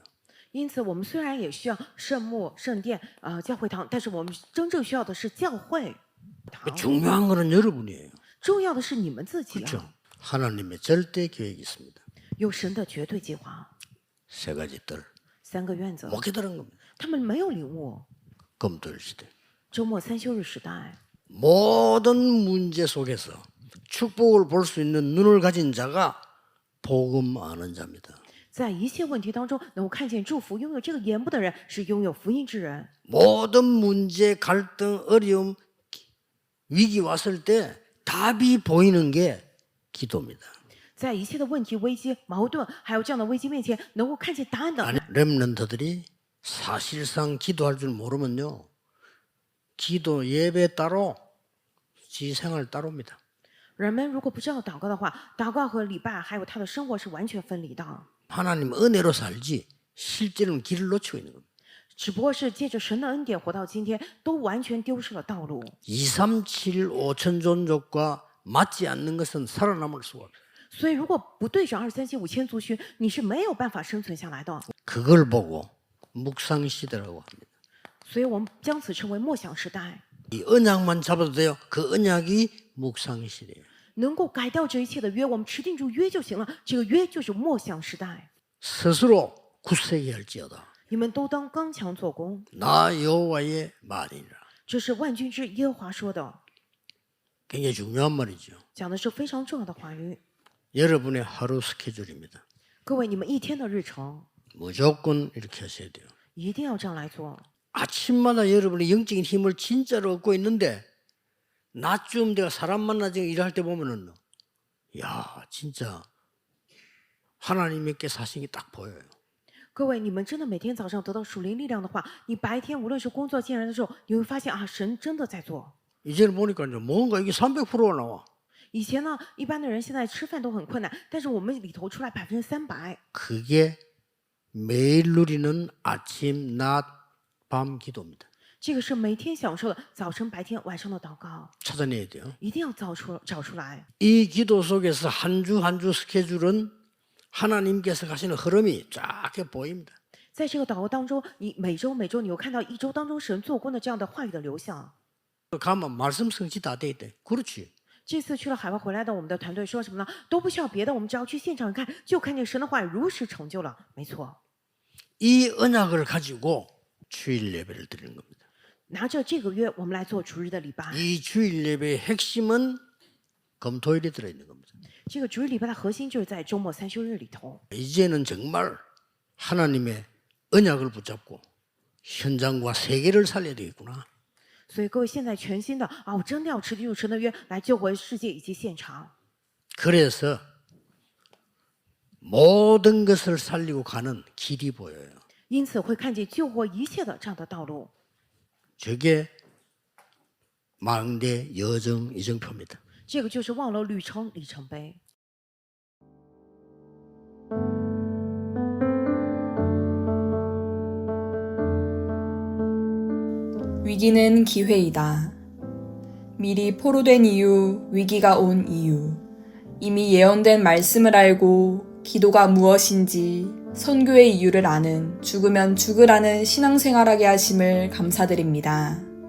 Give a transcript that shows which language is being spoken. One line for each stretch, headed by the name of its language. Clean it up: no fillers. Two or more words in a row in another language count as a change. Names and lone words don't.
Chinese: 因此，我们虽然也需要圣墓、圣殿、教会堂，但是我们真正需要的是教会堂。
Korean: 중요한 거는 여러분이에요.
Chinese: 重要的是你们自己
Korean: 그렇죠?
Chinese: 啊，
Korean: 하나님의 절대 계획이 있습니다.
Chinese: 有神的绝对计划。
Korean: 세 가지 뜰.
Chinese: 3 个原则，
Korean: 못 깨달은 겁니다.
Chinese: 他们没有领悟。
Korean: 검토일 시대.
Chinese: 周末3休日时代，
Korean: 모든 문제 속에서 축복을 볼 수 있는 눈을 가진 자가 복음 아는 자입니다.
Chinese: 在一切问题当中能够看见祝福，拥有这个眼目的人是拥有福音之人。
Korean: 모든 문제, 갈등, 어려움, 위기 왔을 때 답이 보이는 게 기도입니다.
Chinese: 在一切的问题、危机、矛盾，还有这样的危机面前，能够看见答案的
Korean: 렘넌트들이 사실상 기도할 줄 모르면요, 기도 예배 따로, 지 생활 따로입니다.
Chinese: 人们如果不知道祷告的话，祷告和礼拜还有他的生活是完全分离的，
Korean: 하나님 은혜로 살지 실제로는 길을 놓치고 있는 겁니다.
Chinese: 只不过是借着神的恩典活到今天，都完全丢失了道路。
Korean: 237 5천 존족과 맞지 않는 것은 살아남을 수가 없어요.
Chinese: 所以，如果不对着2375000族群，你是没有办法生存下来的。
Korean: 그걸 보고 묵상 시대라고 합니다.
Chinese: 所以我们将此称为默想时代，
Korean: 이 언약만 잡아도 돼요. 그 언약이 묵상 시대예요.
Chinese: 能够改掉这一切的约，我们持定住约就行了。这个约就是默想时代。
Korean: 스스로 굳세게 할지어다.
Chinese: 你们都当刚强做工，
Korean: 나 여호와의 말이니라.
Chinese: 这是万军之耶和华说的，
Korean: 굉장히 중요한 말이죠.
Chinese: 讲的是非常重要的话语。
Korean: 여러분의 하루 스케줄입니다.
Chinese: 各位，你们一天的日程
Korean: 무조건 이렇게 하셔야 돼요.
Chinese: 一定要这样来做。
Korean: 아침마다 여러분의 영적인 힘을 진짜로 얻고 있는데 낮쯤 내가 사람 만나서 일할 때 보면은 야 진짜 하나님께 사신 게 딱 보여요.
Chinese: 各位，你们真的每天早上得到属灵力量的话，你白天无论是工作见人的时候，你会发现啊，神真的在做。
Korean: 이제는 보니까 이제 뭔가 이게 300%가 나와.
Chinese: 以前呢，一般的人现在吃饭都很困难，但是我们里头出来300%，
Korean: 그게 매일 누리는 아침, 낮, 밤 기도입니다.
Chinese: 这个是每天享受的早晨、白天、晚上的祷告，
Korean: 찾아내야 돼요.
Chinese: 一定要找出来。
Korean: 이 기도 속에서 한 주 한 주 스케줄은 하나님께서 가시는 흐름이 쫙 보입니다.
Chinese: 在这个祷告当中，你每周你有看到一周当中神做工的这样的话语的流向。
Korean: 가면 말씀 성취 다 돼 있대. 그렇지.
Chinese: 这次去了海外回来的我们的团队说什么呢？都不需要别的，我们只要去现场看，就看见神的话语如实成就了。没错，
Korean: 이 언약을 가지고 주일 예배를 드리는 겁니다.
Chinese: 拿着这个约，我们来做主日的礼拜。
Korean: 이 주일 예배의 핵심은 금토일에 들어있는 겁니다.
Chinese: 这个主日礼拜的核心就是在周末3休日里头。
Korean: 이제는 정말 하나님의 언약을 붙잡고 현장과 세계를 살려야 되겠구나.
Chinese: 所以各位现在全新的啊，我真的要持定住神的约来救回世界以及现场。
Korean: 그래서 모든 것을 살리고 가는 길이 보여요.
Chinese: 因此会看见救活一切的这样的道路。
Korean: 저게 망대 여정 이정표입니다.
Chinese: 这个就是望楼旅程里程碑。
Korean: 위기는 기회이다. 미리 포로된 이유, 위기가 온 이유. 이미 예언된 말씀을 알고 기도가 무엇인지 선교의 이유를 아는 죽으면 죽으라는 신앙생활하게 하심을 감사드립니다.